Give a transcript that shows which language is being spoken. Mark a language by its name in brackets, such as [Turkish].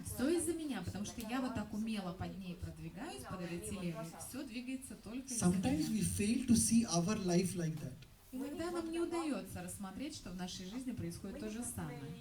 [Russian] все из-за меня, потому что я вот так умело под ней продвигаюсь, под этой телегой. Все двигается только из-за [English] Sometimes [Russian] меня. [English] we fail to see our life like that. [Russian] Иногда нам не удается рассмотреть, что в нашей жизни происходит то же самое.